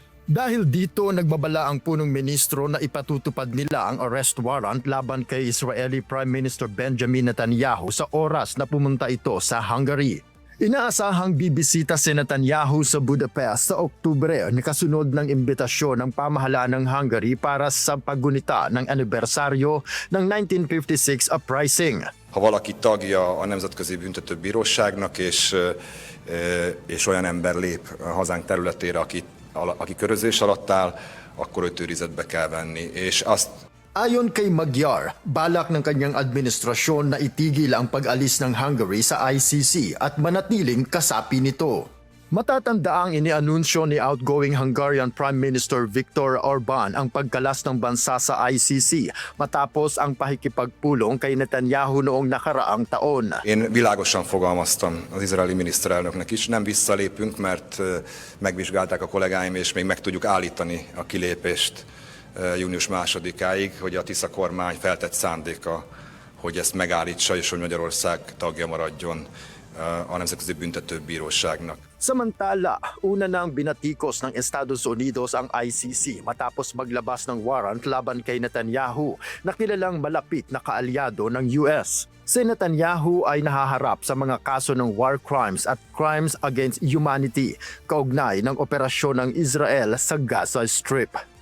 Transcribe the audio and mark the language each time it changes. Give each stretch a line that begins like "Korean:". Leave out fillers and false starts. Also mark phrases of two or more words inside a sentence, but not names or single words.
Filipino: Dahil dito, nagbabala ang punong ministro na ipatutupad nila ang
English: arrest warrant
Filipino: laban kay
English: Israeli Prime Minister
Filipino: Benjamin Netanyahu sa oras na pumunta ito sa Hungary. Inaasahang bibisita si Netanyahu sa Budapest sa Oktubre na kasunod ng imbitasyon ng pamahalaan ng Hungary para sa paggunita ng anibersaryo ng 1956 uprising.
Hungarian: Ha valaki tagja a Nemzetközi Büntetőbíróságnak és olyan ember lép a hazánk területére, aki körözés alatt áll, akkor őt őrizetbe kell venni. És azt
Filipino: Ayon kay Magyar, balak ng kanyang administrasyon na itigil ang pag-alis ng Hungary sa ICC at manatiling kasapi nito. Matatandaang inianunsyo ni
English: outgoing Hungarian Prime Minister
Filipino: Viktor Orbán ang pagkalas ng bansa sa ICC matapos ang pakikipagpulong kay Netanyahu noong nakaraang taon.
Hungarian: Én világosan fogalmaztam az izraeli miniszterelnöknek is, nem visszalépünk, mert megvizsgálták a kollégáim, és még meg tudjuk állítani a kilépést június 2-áig, hogy a Tisza kormány feltett szándéka, hogy ezt megállítsa, és hogy Magyarország tagja maradjon a Nemzetközi Büntetőbíróságnak.
Filipino: Samantala, una nang binatikos ng Estados Unidos ang ICC matapos maglabas ng warrant laban kay Netanyahu na kilalang malapit na kaalyado ng US. Si Netanyahu ay nahaharap sa mga kaso ng
English: war crimes
Filipino: at
English: crimes against humanity
Filipino: kaugnay ng operasyon ng Israel sa Gaza Strip.